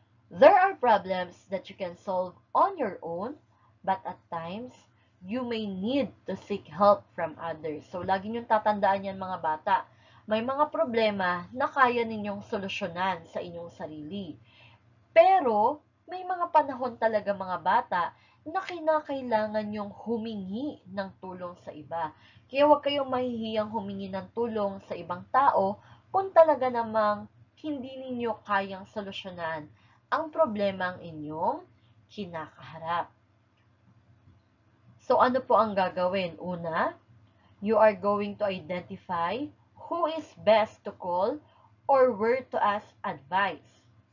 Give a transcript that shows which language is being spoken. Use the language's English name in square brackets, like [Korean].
[English] There are problems that you can solve on your own, but at times, you may need to seek help from others. [Filipino] So, lagi niyong tatandaan yan mga bata. May mga problema na kaya ninyong solusyonan sa inyong sarili. Pero, may mga panahon talaga mga bata na kinakailangan nyong humingi ng tulong sa iba. Kaya huwag kayong mahihiyang humingi ng tulong sa ibang tao kung talaga namang hindi ninyo kayang solusyonan ang problemang inyong kinakaharap. So, ano po ang gagawin? [English] Una, you are going to identify who is best to call or where to ask advice.